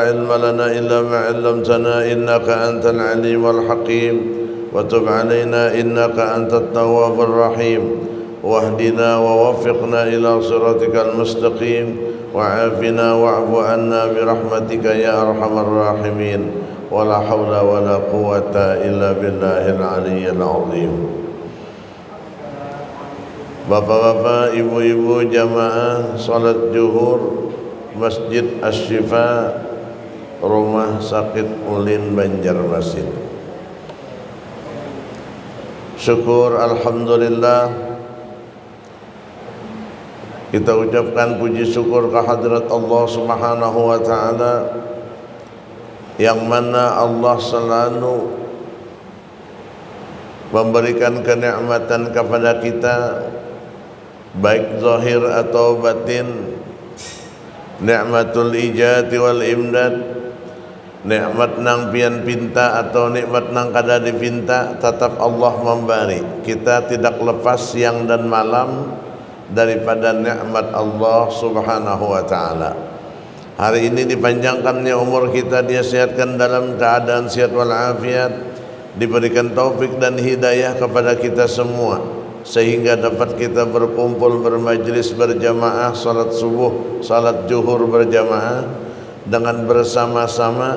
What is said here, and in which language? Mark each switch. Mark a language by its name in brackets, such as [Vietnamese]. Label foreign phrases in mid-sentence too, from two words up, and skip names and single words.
[Arabic] علم لنا إلا ما علمتنا إنك أنت العليم الحكيم، وتب علينا إنك أنت التواب الرحيم، واهدنا ووفقنا إلى صراطك المستقيم، وعافنا واعف عنا برحمتك يا أرحم الراحمين، ولا حول ولا قوة إلا بالله العلي العظيم. [Indonesian] Bapak-bapak, ibu-ibu jamaah salat zuhur Masjid Asy-Syifa, Rumah Sakit Ulin, Banjarmasin. Syukur alhamdulillah, kita ucapkan puji syukur kehadirat Allah [Arabic] سبحانه وتعالى, [Indonesian] yang mana Allah selalu memberikan kenikmatan kepada kita, baik zahir atau batin. [Arabic] نعمة الإيجاد والإمداد, [Banjar] nikmat nang pian pinta atau nikmat nang kada dipinta, tetap Allah memberi. [Indonesian] Kita tidak lepas siang dan malam daripada nikmat Allah [Arabic] سبحانه وتعالى. [Indonesian] Hari ini dipanjangkannya umur kita, dia sehatkan dalam keadaan sehat walafiat, diberikan taufik dan hidayah kepada kita semua, sehingga dapat kita berkumpul bermajlis berjamaah salat subuh, salat zuhur berjamaah dengan bersama-sama.